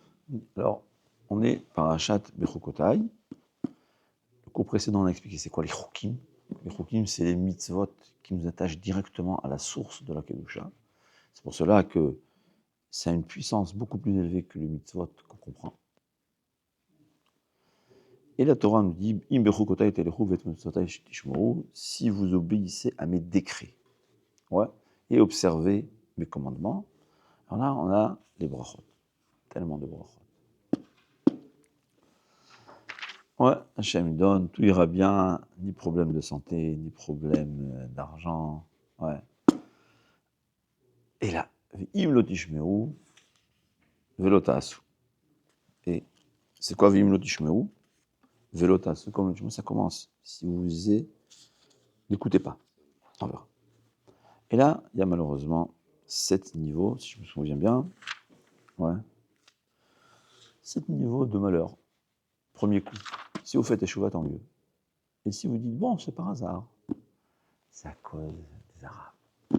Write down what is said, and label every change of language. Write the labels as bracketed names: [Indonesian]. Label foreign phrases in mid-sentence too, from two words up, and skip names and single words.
[French] Alors, on est parachat Bechukotai. Le cours précédent, on a expliqué c'est quoi les Chukim. Les Chukim, c'est les mitzvot qui nous attachent directement à la source de la Kedusha. C'est pour cela que ça a une puissance beaucoup plus élevée que les mitzvot qu'on comprend. Et la Torah nous dit [Hebrew] אם בחקתי תלכו ואת מצותי תשמרו, [French] si vous obéissez à mes décrets, ouais, et observez mes commandements. Alors là, on a les brachot, tellement de brachot. Ouais, Hachem donne, tout ira bien, ni problème de santé, ni problème d'argent. Ouais. Et là, [Hebrew] ואם לא תשמרו, ולא תעשו. [French] Et c'est quoi [Hebrew] ואם לא תשמרו, ולא תעשו? [French] Comme le tishmeru, ça commence. Si vous lisez, n'écoutez pas. On verra. Et là, il y a malheureusement 7 niveaux, si je me souviens bien. Ouais. 7 niveaux de malheur. Premier coup. Si vous faites échouva, tant mieux. Et si vous dites, bon, c'est par hasard, c'est à cause des Arabes.